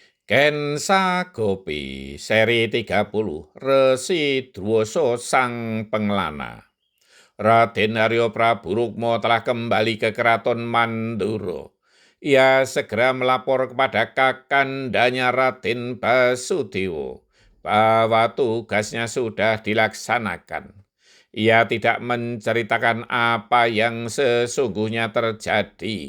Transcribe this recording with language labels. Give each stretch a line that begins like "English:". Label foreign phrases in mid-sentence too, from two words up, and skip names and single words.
Indonesian: Kensa Gopi, seri 30, Resi Dwioso Sang Pengelana. Raden Arya Prabu Rukma telah kembali ke keraton Mandura. Ia segera melapor kepada kakandanya Raden Basudewa bahwa tugasnya sudah dilaksanakan. Ia tidak menceritakan apa yang sesungguhnya terjadi.